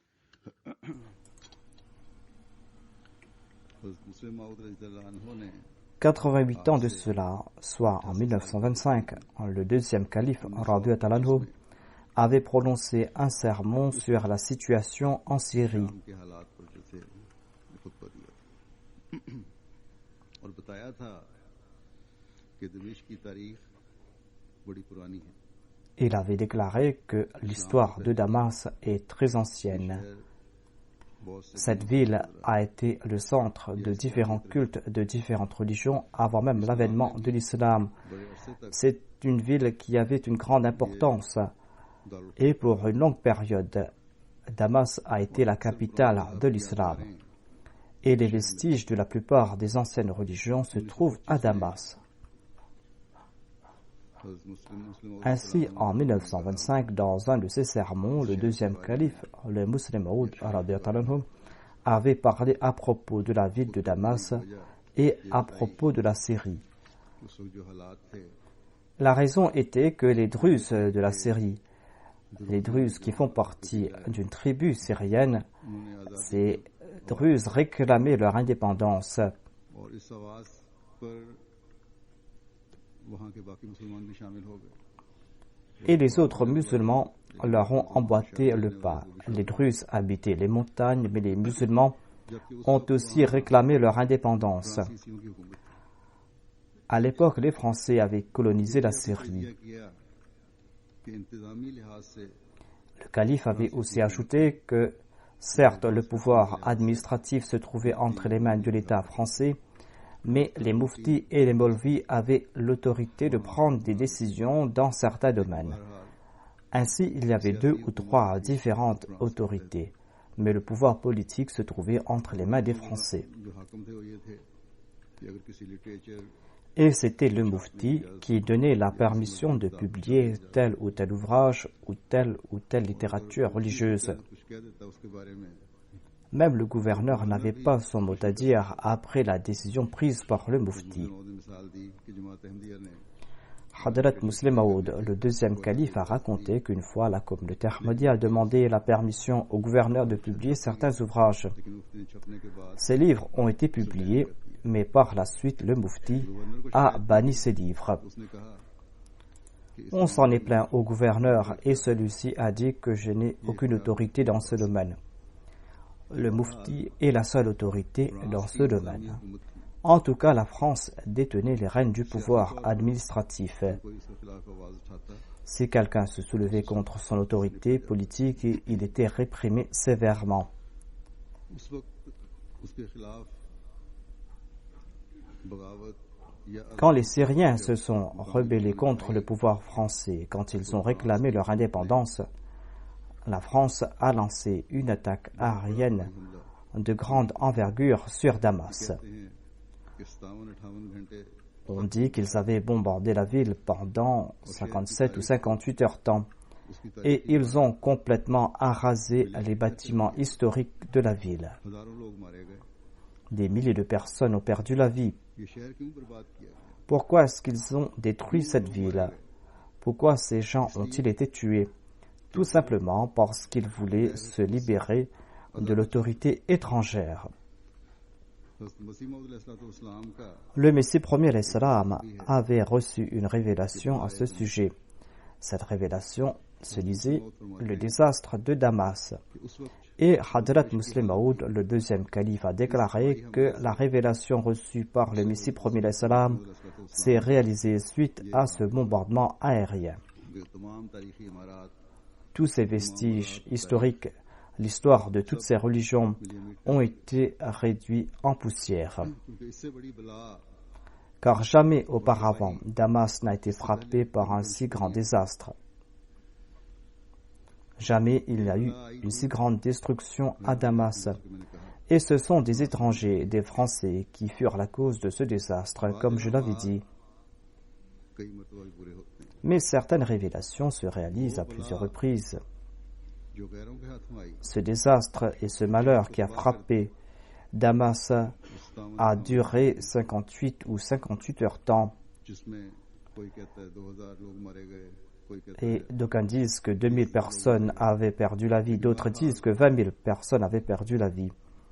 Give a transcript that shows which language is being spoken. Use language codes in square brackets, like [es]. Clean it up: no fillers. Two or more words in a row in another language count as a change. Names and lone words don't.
[ur] مصلح موعود [ar] رضي الله عنه [ur] نے [fr] 88 ans de cela, soit en 1925, le deuxième calife, [ar] رضي الله عنه, [fr] avait prononcé un sermon sur la situation en Syrie. [ur] شام کے حالات پر جو تھے خطبہ دیا اور بتایا تھا کہ دمشق کی تاریخ بڑی پرانی ہے. [fr] Il avait déclaré que l'histoire de Damas est très ancienne. [ur] بہت سے [fr] Cette ville a été le centre de différents cultes de différentes religions avant même l'avènement de l'islam. [ur] بڑے عرصے تک [fr] C'est une ville qui avait une grande importance [ur] دارال [fr] et pour une longue période, Damas a été la capitale de l'islam. Et les vestiges de la plupart des anciennes religions se trouvent à Damas. [ur] مصلح [fr] Ainsi, en 1925, dans un de ses sermons, le deuxième calife, le Muslim Maud avait parlé à propos de la ville de Damas et à propos de la Syrie. [ur] اس وقت جو حالات تھے [fr] La raison était que les Druzes de la Syrie, les Druzes qui font partie d'une tribu syrienne, [ur] انہوں نے آزاد [fr] ces Druzes réclamaient leur indépendance. [ur] اور اس آواز پر وہاں کے باقی مسلمان بھی شامل ہو گئے. [fr] Et les autres musulmans leur ont emboîté le pas. Les Druzes habitaient les montagnes, mais les musulmans ont aussi réclamé leur indépendance. [ur] فرانسیسیوں کی حکومت [fr] À l'époque, les Français avaient colonisé la Syrie. [ur] یہ کیا کہ انتظامی لحاظ سے [fr] Le calife avait aussi ajouté que, certes, le pouvoir administratif se trouvait entre les mains de l'État français, mais les mouftis et les molvis avaient l'autorité de prendre des décisions dans certains domaines. Ainsi, il y avait 2 ou 3 différentes autorités, mais le pouvoir politique se trouvait entre les mains des Français. [ur] جو حاکم تھے وہ یہ تھے کہ اگر کسی لٹریچر [fr] Et c'était le moufti qui donnait la permission de publier tel ou tel ouvrage ou telle littérature religieuse. [ur] کچھ کہہ دیتا اس کے بارے میں [fr] Même le gouverneur n'avait pas son mot à dire après la décision prise par le moufti. [ur] انہوں نے مثال دی کہ جماعت احمدیہ نے [fr] Hadrat Muslim Maud, le deuxième calife, a raconté qu'une fois la communauté Ahmadiyya a demandé la permission au gouverneur de publier certains ouvrages. [ur] لیکن مفتی نے چھپنے کے بعد [fr] Ces livres ont été publiés, mais par la suite le moufti a banni ces livres. [ur] اس نے کہا کہ [fr] On s'en est plaint au gouverneur et celui-ci a dit que je n'ai aucune autorité dans ce domaine. Le moufti est la seule autorité dans ce domaine. En tout cas, la France détenait les rênes du pouvoir administratif. [ur] کوئی اس کے خلاف آواز اٹھاتا [fr] Si quelqu'un se soulevait contre son autorité politique, il était réprimé sévèrement. [ur] اس وقت اس کے خلاف بغاوت یا [fr] Quand les Syriens se sont rebellés contre le pouvoir français, quand ils ont réclamé leur indépendance, la France a lancé une attaque aérienne de grande envergure sur Damas. [ur] کہ 57-58 گھنٹے [fr] On dit qu'ils avaient bombardé la ville pendant 57 ou 58 heures temps et ils ont complètement arasé les bâtiments historiques de la ville. [ur] ہزاروں لوگ مارے گئے. [fr] Des milliers de personnes ont perdu la vie. [ur] یہ شہر کیوں برباد کیا گیا? [fr] Pourquoi est-ce qu'ils ont détruit cette ville? Pourquoi ces gens ont-ils été tués? Tout simplement parce qu'ils voulaient se libérer de l'autorité étrangère. [ur] مسیح موعود علیہ السلام کا [fr] Le Messie premier l'Islam avait reçu une révélation à ce sujet. Cette révélation se disait le désastre de Damas. [ur] کہ اس وقت [fr] Et Hadrat Muslim Maud, le deuxième calife, a déclaré que la révélation reçue par le Messie premier l'Islam s'est réalisée suite à ce bombardement aérien. [ur] جو تمام تاریخی عمارت [fr] Tous ces vestiges historiques, l'histoire de toutes ces religions ont été réduits en poussière. [ur] کیونکہ اس سے بڑی بلا [fr] Car jamais auparavant Damas n'a été frappé par un si grand désastre. Jamais il n'y a eu une si grande destruction à Damas. Et ce sont des étrangers, des Français, qui furent la cause de ce désastre, comme je l'avais dit. [ur] کئی مرتبہ بھی پورے ہوتے ہیں. [fr] Mais certaines révélations se réalisent à plusieurs reprises. [ur] جو غیروں کے ہاتھوں آئی [fr] Ce désastre et ce malheur qui a frappé Damas a duré 58 ou 58 heures temps. [ur] جس میں کوئی کہتا ہے 2000 لوگ مارے گئے، کوئی کہتا [fr] Et d'aucuns disent que 2000 personnes avaient perdu la vie, d'autres disent que 20 000 personnes avaient perdu la vie.